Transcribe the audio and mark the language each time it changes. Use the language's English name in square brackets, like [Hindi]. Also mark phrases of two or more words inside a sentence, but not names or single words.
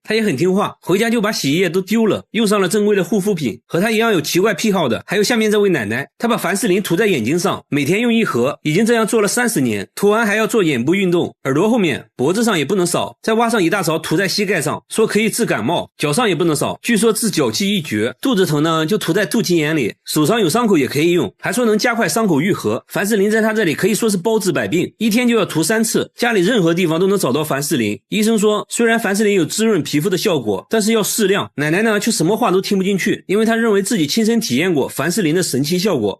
[Chinese] 他也很聽話，回家就把洗衣液都丟了，用上了正規的護膚品。和他一樣有奇怪癖好的還有下面這位奶奶，她把凡士林塗在眼睛上，每天用1盒，已經這樣做了30年，塗完還要做眼部運動，耳朵後面脖子上也不能少，再挖上一大勺塗在膝蓋上，說可以治感冒，腳上也不能少，據說治腳氣一絕，肚子疼呢就塗在肚臍眼裡，手上有傷口也可以用，還說能加快傷口癒合。凡士林在他這裡可以說是包治百病，一天就要塗3次，家裡任何地方都能找到凡士林。醫生說雖然凡士林有滋潤皮膚的效果，但是要適量。奶奶呢卻什麼話都聽不進去，因為她認為自己親身體驗過凡士林的神奇效果。